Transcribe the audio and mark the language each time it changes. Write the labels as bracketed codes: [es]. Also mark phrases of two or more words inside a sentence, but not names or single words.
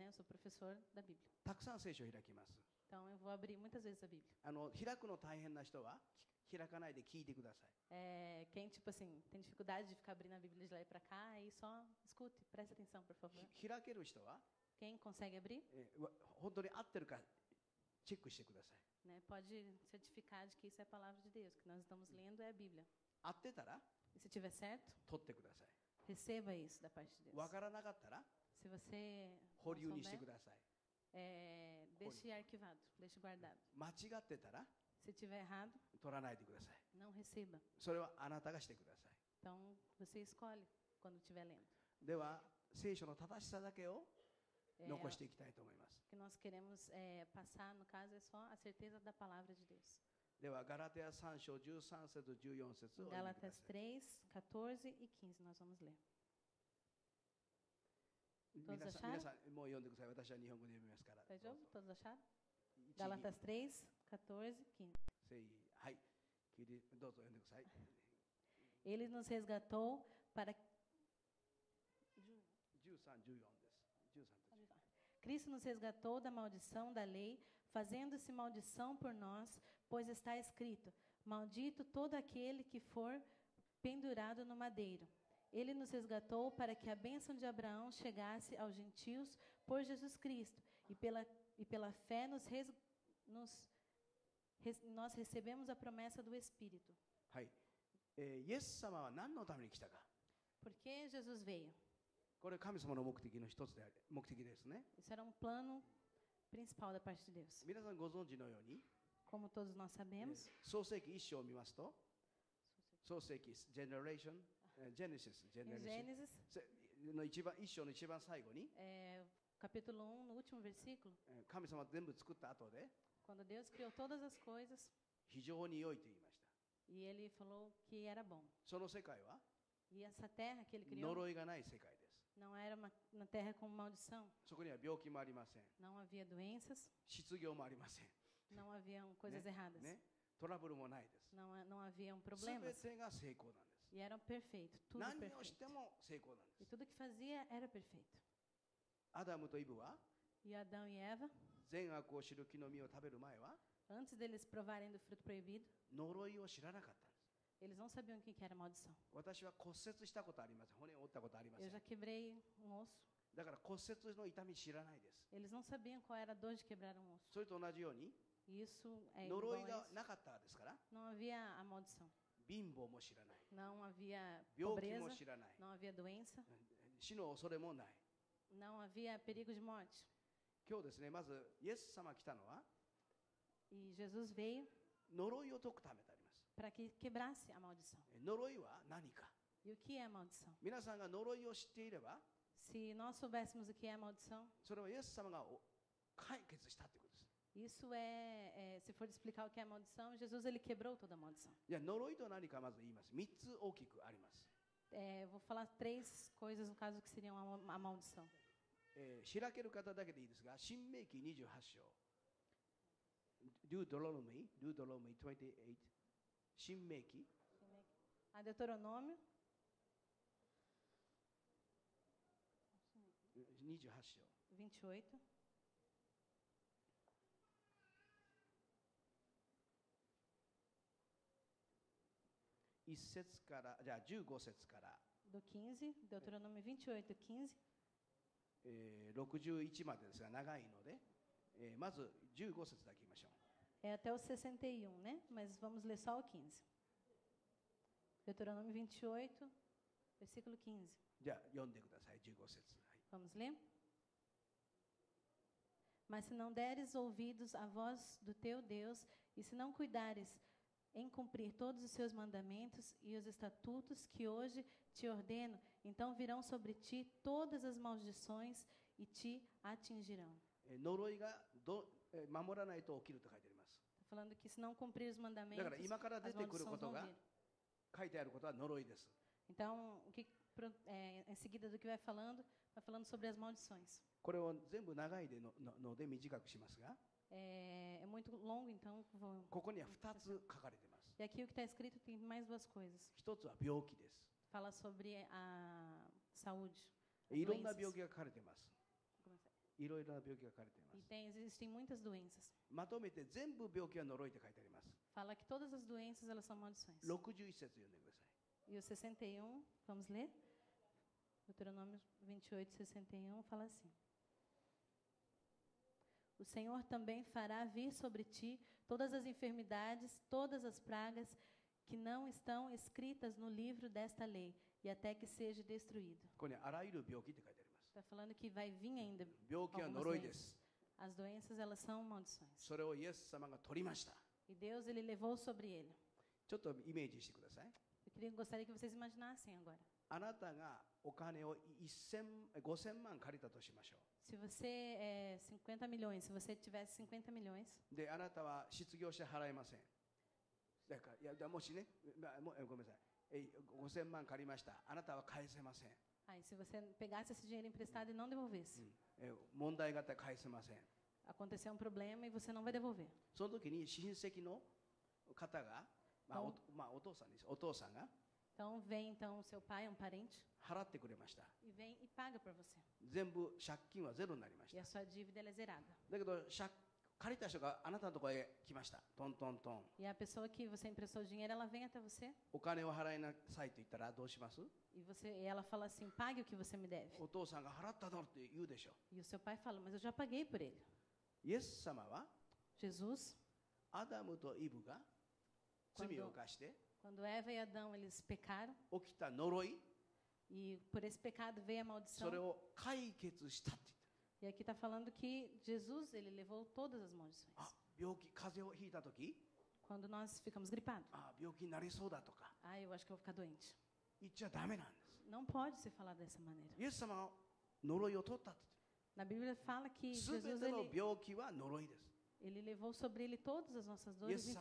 [pt] Eu sou professor da Bíblia. [ja] たくさん聖書を開きます。 [pt] Então, eu vou abrir muitas vezes a Bíblia. [ja] 開くの大変な人は開かないで聞いてください。 [pt] Quem, tipo assim, tem dificuldade de ficar abrindo a Bíblia de lá e para cá, aí só escute, preste atenção, por favor. [ja] 開ける人は、 [pt] Quem consegue abrir, [ja] 本当に合ってるかチェックしてください。 [pt] né? Pode certificar de que isso é a palavra de Deus, que nós estamos lendo é a Bíblia. [ja] 合ってたら [pt] E se tiver certo, [ja] 取ってください。 [pt] receba isso da parte de Deus. [ja] わからなかったら [pt] Se você [ja] 保 [pt] não [ja] 留にして [pt] souber, [ja] ください。 [pt] deixe arquivado, deixe guardado. [ja] 間違ってたら [pt] Se tiver errado, [ja] 取らないでください。 [pt] não receba. [ja] それはあなたがしてください。 [pt] Então, você escolhe quando estiver lendo. [ja] では聖書の正しさだけを [pt] É, [ja] 残していきたいと思います。 [pt] o que nós queremos passar, no caso, é só a certeza da palavra de Deus. [ja] ではガラテヤ3章13節14節をお読みくだ Gálatas さい。 [pt] 3, 14 e 15, nós vamos ler. Todos [ja] 皆さん [pt] acharam? [ja] 皆さんもう読んでください。私は日本語で読みますから。 [pt] Tá de novo? Todos acharam? [ja] 一 [pt] Gálatas 3, 14 e 15. [ja] はい。聞いてどうぞ読んでください。 [pt] Ele nos resgatou para... [ja] 13、14 です。13節。 [pt] Cristo nos resgatou da maldição da lei, fazendo-se maldição por nós, pois está escrito: maldito todo aquele que for pendurado no madeiro. Ele nos resgatou para que a bênção de Abraão chegasse aos gentios por Jesus Cristo, e pela fé nós recebemos a promessa do Espírito. [ja] はい。イエス様は何のために来たか。 [pt] Por que Jesus veio? [ja] これ神様の目的の一つである目的ですね。 [pt] Isso era um plano principal da parte de Deus. [ja] 皆さんご存知のように、 [pt] Como todos nós sabemos, [ja] 創世記一章を見ますと、創世記ジェネレーション、ジェネシス、ジェ [pt] em [ja] ネレーション [pt] Gênesis, [ja] の一章の一番最後に、 [pt] capítulo 1, no último versículo, [ja] 神様全部作った後で [pt] quando Deus criou todas as coisas, [ja] 非常に良いと言いました。 [pt] e ele falou que era bom. [ja] その世界は [pt] E essa terra que ele criou [ja] 呪いがない世界です。 [pt] não era uma terra com maldição. [ja] そこには病気もありません。 [pt] Não havia doenças, [ja] 失業もありません。 [pt] não haviam coisas erradas. [ja] ね、トラブルもないです。 [pt] Não haviam [ja] すべ [pt] problemas. [ja] てが成功なんです。 [pt] E eram perfeitos, tudo [ja] 何をし [pt] perfeito. [ja] ても成功なんで [pt] E [ja] す。 [pt] tudo que fazia era perfeito. [ja] アダムとイブは [pt] E Adão e Eva, [ja] 善悪を知る木の実を食べる前は [pt] antes deles provarem do fruto proibido, [ja] 呪いを知らなかったんです。 [pt] eles não sabiam o que era maldição. [ja] 私は骨折したことありません。骨を折ったことありませ [pt] Eu [ja] ん。 [pt] já quebrei um osso. [ja] だから骨折の痛み知らないです。 [pt] Eles não sabiam qual era a dor de quebrar um osso. [ja] それと同じように [pt] E isso é [ja] 呪 [pt] igual [ja] い [pt] a [ja] が [pt] isso. [ja] なかったですから [pt] Não havia a maldição. [ja] 貧乏も知らない。 [pt] Não havia [ja] 病気も [pt] pobreza, [ja] 知らない。 [pt] não havia doença, [ja] 死の恐れもない。 [pt] não havia perigo de morte. [ja] 今日ですね、まずイエス様来たのは [pt] E Jesus veio [ja] 呪いを解くためであります。 [pt] para que quebrasse a maldição. [ja] 呪いは何か。 [pt] E o que é a maldição? [ja] 皆さんが呪いを知っていれば、 [pt] Se nós soubéssemos o que é a maldição, [ja] それはイエス様が解決したってことです。 [pt] Isso se for explicar o que é maldição, Jesus ele quebrou toda a maldição. [ja] じゃあ呪いと何かまず言います。3つ大きくあります。 [pt] Eu vou falar 3 coisas no caso que seriam a maldição. [ja] 開ける方だけでいいですが、新明記28章。Deuteronomy 28。新明記 [pt] Deuteronômio [ja] 28章。 28. 1節からじゃあ15節から、 [pt] Do 15, Deuteronômio 28, 15. [ja] 61 までですが長いので、まず15節だけ言いましょう。 [pt] É até o 61, né? Mas vamos ler só o 15. Deuteronômio 28, versículo 15. [ja] じゃあ読んでください、15節。はい、 [pt] Vamos ler? Mas se não deres ouvidos à voz do teu Deus, e se não cuidares em cumprir todos os seus mandamentos e os estatutos que hoje te ordeno, então virão sobre ti todas as maldições e te atingirão. [ja] 呪いが守らないと起きると書いてあります。 [pt] Está falando que se não cumprir os [ja] だ [pt] mandamentos, [ja] から今から出 [pt] as [ja] てくるこ [pt] maldições [ja] と [pt] vão [ja] が [pt] vir. [ja] 書いてあることは呪いです。 [pt] Então, em seguida do que vai falando sobre as maldições. [ja] これを全部長いので短くしますが、 [pt] É muito longo, então vou... [ja] ここには2つ書かれています。 [pt] E aqui o que está escrito tem mais 2 coisas. [ja] 1 つは病気です。 [pt] Fala sobre a saúde. [ja] いろんな [pt] doenças. [ja] 病気が書かれています。いろいろな病気が書かれていま [pt] E [ja] す。 [pt] existem muitas doenças. [ja] まとめて全部病気は呪いって書いてあります。 [pt] Fala que todas as doenças elas são maldições. [ja] 61 節読んでください。 [pt] E o 61, vamos ler? Deuteronômio 28, 61 fala assim: O Senhor também fará vir sobre ti todas as enfermidades, todas as pragas que não estão escritas no livro desta lei, e até que seja destruído. [ja] ここにあらゆる病気って書いてあります。 [pt] Está falando que vai vir ainda [ja] 病気は [pt] algumas [ja] 呪いです。 [pt] doenças. As doenças elas são maldições. [ja] それをイエス様が取りました。 [pt] E Deus ele levou sobre ele. [ja] ちょっとイメージしてください。 [pt] Gostaria que vocês imaginassem agora. [ja] あなたがお金を5000万借りたとしましょ [pt] Se você 50 milhões, se você tivesse 50 milhões, [ja] う。で、あなたは失業して払えません。だからいやもしね、ごめんなさい。5000万借りました。あなたは返せません。 [pt] aí se você pegasse esse dinheiro emprestado e não devolvesse, [ja] 問題があったら返せません。 [pt] aconteceu um problema e você não vai devolver. [ja] その時に親戚の方が、お父さんです。お父さんが [pt] Então vem então o seu pai, um parente, [ja] 払ってくれました。 [pt] e vem e paga por você. [ja] 全部借金はゼロになりまし [pt] E [ja] た。 [pt] a sua dívida ela é zerada. [ja] だけど借りた人があなたのところへ来ました。トントントン。 [pt] E a pessoa que você emprestou o dinheiro, ela vem até você [ja] お金を払いなさいと言ったらどうします？ [pt] e ela fala assim: pague o que você me deve. [ja] お父さんが払っただろって言うでしょ。 [pt] E o seu pai fala: mas eu já paguei por ele. [ja] イエス様は [pt] Jesus, [ja] アダムとイブが罪を犯して [pt] quando Eva e Adão eles pecaram [ja] 起きた呪い、 [pt] e por esse pecado veio a [ja] そ [pt] maldição. [ja] れを解決したって言って。 [pt] E aqui está falando que Jesus ele levou todas as maldições. [ja] あ、病気、風邪をひいた時、 [pt] Quando nós ficamos gripados, [ja] あ、病気になりそうだとか [pt] eu acho que eu vou ficar doente. [ja] 言っちゃダメなんです。 [pt] Não pode se falar dessa maneira. [ja] イエス様は呪いを取ったって言 [pt] Na Bíblia fala que [ja] って。すべ [pt] Jesus [ja] ての [pt] ele, [ja] 病気は呪いです。 [pt] ele levou sobre ele todas as nossas dores e